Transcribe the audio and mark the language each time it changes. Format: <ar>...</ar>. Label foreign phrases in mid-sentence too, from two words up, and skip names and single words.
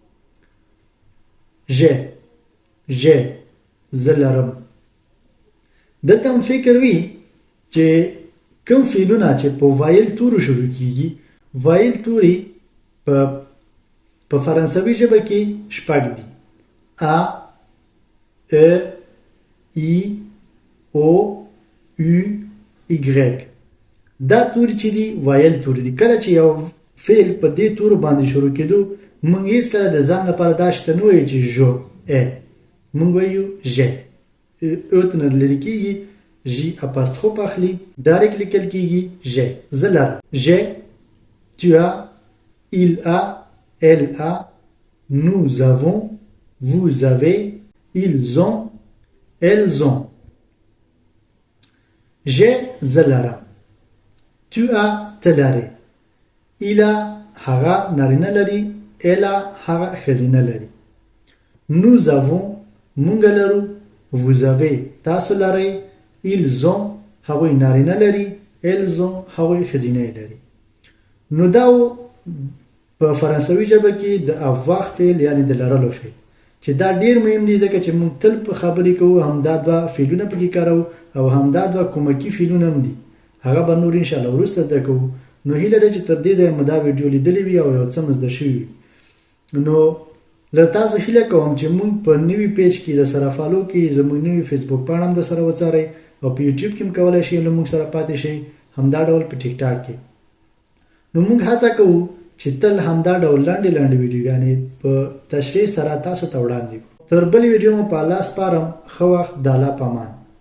<ps>j'ai زه لرم. دلته هم فکر وي چې کوم فعلونه چې په وایل تورو شروع کیږي، وایل توري په فرانسوي ژبه کې شپږ دي:</ps> <fr>a e i o u y.</fr> <ps>دا توري چې دي وایل توري دي. کله چې یو فعل په دې تورو باندې شروع کېدو موږ هیڅکله د ځان لپاره دا شته نه وایو چې جو موږ وایو ژ. او ته نه لرې کېږي، ژ اپاستروف اخلي، ډایرکټ لیکل کېږي ژ. زه لرم.</ps> <fr>ژ tu as, il a, elle a, nous avons, vous avez, ils ont, elles ont. J'ai زلرم. Tu as تلری. Il a</fr> <ps>هغه نارینه لري.</ps> <fr>Elle a</fr> <ps>هغه ښځینه لري.</ps> <fr>Nous avons</fr> <ps>مونږ لرو.</ps> <fr>Vous avez</fr> <ps>تاسو لرئ.</ps> <fr>Ils ont</fr> <ps>هغوی نارینه لري.</ps> <fr>Elles ont</fr> <ps>هغوی ښځینه لري. نو دا په فرانسوي ژبه کې د avoir فعل یعنی د لرلو فعل چې دا ډیر مهم دی ځکه چې موږ تل په خبرې کوو همدا دوه فعلونه پکې کارو او همدا دوه کومکی فعلونه هم دي هغه به نور</ps> <ar>ان شاء الله</ar> <ps>وروسته زده کوو نو هیله ده چې تر دې ځایه مو دا ویډیو لیدلې وي او یو څه مو زده شوي وي نو له تاسو هیله کوم چې موږ په نوي پیج کې د سره فالو کې زموږ نوي فیسبوک پاڼه هم د سره وڅارئ او په یوټیوب کې هم کولی شئ له موږ سره پاتې شئ همدا ډول په ټیک ټاک کې نو موږ هڅه کوو چې تل همدا ډول لاندې ویډیوګانې په تشریح سره تاسو ته وړاندې کړو تر بلې ویډیو مو په الله سپارم ښه وخت د الله په امان</ps>